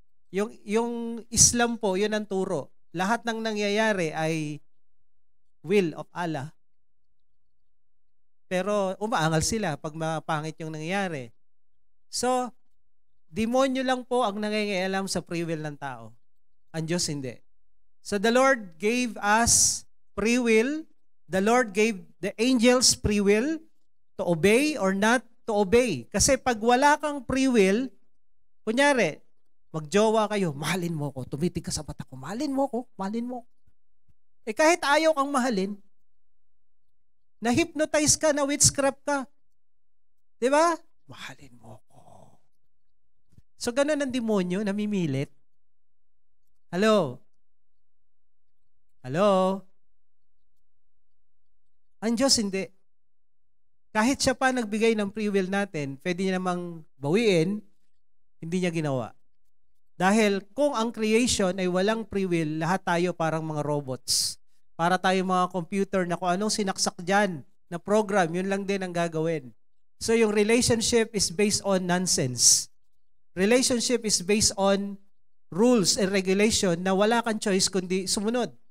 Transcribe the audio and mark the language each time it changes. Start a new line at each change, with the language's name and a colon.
Filipino: Yung Islam po, yun ang turo. Lahat ng nangyayari ay
English: will of Allah.
Filipino: Pero umaangal sila pag mapangit yung nangyayari. So, demonyo lang po ang nangingialam sa free will ng tao. Ang Diyos hindi.
English: So the Lord gave us free will. The Lord gave the angels free will to obey or not to obey.
Filipino: Kasi pag wala kang free will, kunyari, magjowa kayo, mahalin mo ko, tumitig ka sa mata ko, mahalin mo ko. Eh kahit ayaw kang mahalin, na-hypnotize ka, na-witchcraft ka, di ba? Mahalin mo ko. So ganun ang demonyo, namimilit. Hello? Ang Diyos hindi. Kahit siya pa nagbigay ng free will natin, pwede niya namang bawiin, hindi niya ginawa. Dahil kung ang creation ay walang free will, lahat tayo parang mga robots. Para tayo mga computer na kung anong sinaksak dyan na program, yun lang din ang gagawin.
English: So yung relationship is based on nonsense. Relationship is based on rules and regulation
Filipino: na wala kang choice kundi sumunod.